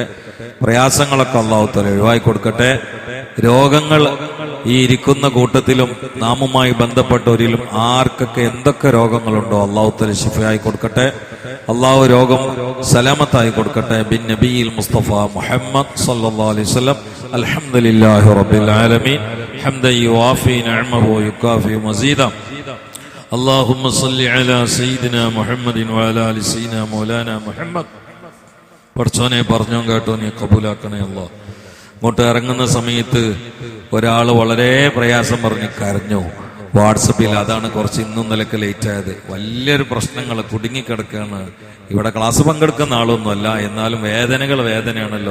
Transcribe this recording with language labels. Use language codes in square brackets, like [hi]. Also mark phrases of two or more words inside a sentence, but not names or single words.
[ml] പ്രയാസങ്ങളൊക്കെ [ar] الله تعالى [ml] ഒഴിവാക്കി കൊടുക്കട്ടെ. രോഗങ്ങൾ ഈ ഇരിക്കുന്ന കൂട്ടത്തിലും നാമുമായി ബന്ധപ്പെട്ടവരിലും ആർക്കൊക്കെ എന്തൊക്കെ രോഗങ്ങളുണ്ടോ [ar] الله تعالى [ml] ശിഫയായി കൊടുക്കട്ടെ. അള്ളാഹു രോഗം സലാമത്തായി കൊടുക്കട്ടെ. [ar] بالنبي المصطفى محمد صلى الله عليه وسلم. الحمد لله رب العالمين حمدا يوافي نعمه ويكافئ مزيده. اللهم صل على سيدنا محمد وعلى ال سيدنا مولانا محمد. [ml] പഠിച്ചോനെ പറഞ്ഞോ കേട്ടോ നീ കബൂലാക്കണേ അല്ലാഹ്. ഇങ്ങോട്ട് ഇറങ്ങുന്ന സമയത്ത് ഒരാൾ വളരെ പ്രയാസം പറഞ്ഞ് കരഞ്ഞു വാട്സപ്പിൽ. അതാണ് കുറച്ച് ഇന്നും നിലക്ക് ലേറ്റ് ആയത്. വലിയൊരു പ്രശ്നങ്ങൾ കുടുങ്ങിക്കിടക്കുകയാണ്. ഇവിടെ ക്ലാസ് പങ്കെടുക്കുന്ന ആളൊന്നുമല്ല, എന്നാലും വേദനയാണല്ലോ.